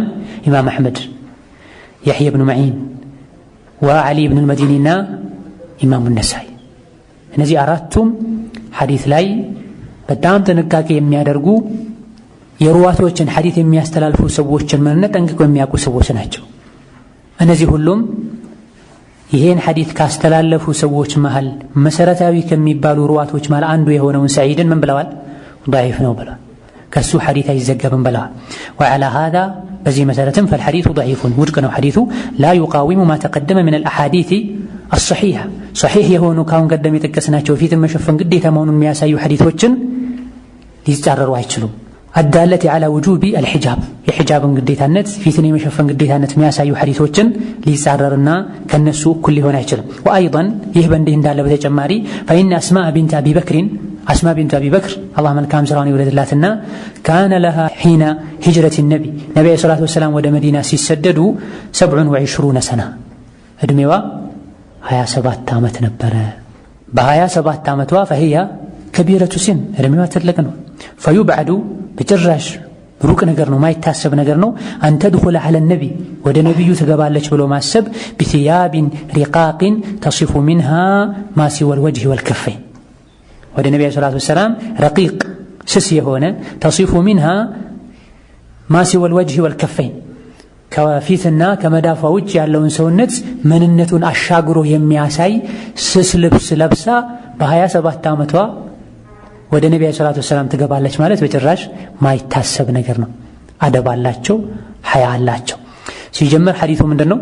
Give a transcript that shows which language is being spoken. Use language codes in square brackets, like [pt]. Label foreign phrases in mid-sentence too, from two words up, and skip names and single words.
[am] ኢማም አሕመድ፣ የሕያ ብኑ መዒን ወዓሊ ብኑ ልመዲኒና ኢማሙ ነሳኢ። እነዚህ አራቱም ሐዲስ ላይ በጣም ጥንቃቄ የሚያደርጉ የሩዋቶችን ሐዲስ የሚያስተላልፉ ሰዎችን ምንነት ጠንቅቀው የሚያውቁ ሰዎች ናቸው። እነዚህ ሁሉም ይሄን ሐዲስ ካስተላለፉ ሰዎች መሃል መሰረታዊ ከሚባሉ ሩዋቶች መሃል አንዱ የሆነውን ሰዒድን ምን ብለዋል? ضعيف ነው ብለዋል። ከሱ ሐዲስ አይዘገብም ብለዋል። [ar] وعلى هذا [am] በዚህ መሰረትም [ar] فالحديث ضعيف [am] ውድቅ ነው ሐዲሱ [ar] لا يقاوم ما تقدم من الأحاديث الصحيحة صحيح [am] የሆኑ ካሁን ቀደም የጠቀስናቸው ፊትን መሸፈን ግዴታ መሆኑን የሚያሳዩ ሐዲሶችን ሊጻረሩ አይችሉም። አዳለቲ [ar] على وجوب الحجاب [am] የሒጃብን ግዴታነት ፊትን የመሸፈን ግዴታነት የሚያሳዩ ሐዲሶችን ሊጻረርና ከነሱ እኩል ሊሆን አይችልም። وأيضا ይህ በእንዲህ እንዳለ በተጨማሪ [ar] فإن أسماء بنت أبي بكر أسماء بنت أبي بكر [am] الله መልካም ስራውን ይወደድላትና [ar] كان لها حين هجرة النبي [am] ነብዩ ሰለላሁ ዐለይሂ ወሰለም ወደ መዲና ሲሰደዱ 27 سنة እድሜዋ 27 ዓመት ነበረ። በ27 ዓመቷ [ar] فهي كبيرة سن [am] እድሜዋ ትልቅ ነው። فيبعد በጭራሽ ሩቅ ነገር ነው ማይታሰብ ነገር ነው [ar] أن تدخل على النبي [am] ወደ ነብዩ ትገባለች ብሎ ማሰብ [ar] بثياب رقاق تصف منها ما سوى الوجه والكفين [am] ወደ ነብዩ ሰለላሁ ዐለይሂ ወሰለም ረቂቅ ስስ የሆነ [ar] تصف منها ما سوى الوجه والكفين [am] ከፊትና ከመዳፏ ውጭ ያለውን ሰውነት ምንነቱን አሻግሮ የሚያሳይ ስስ ልብስ ለብሳ በ27 ዓመቷ ወደ ነብዩ ሰለላሁ ዐለይሂ ወሰለም ትገባለች ማለት በጭራሽ ማይታሰብ ነገር ነው። አደብ አላቸው፣ ሐያ አላቸው። ሲጀመር ሐዲሱ ምንድነው?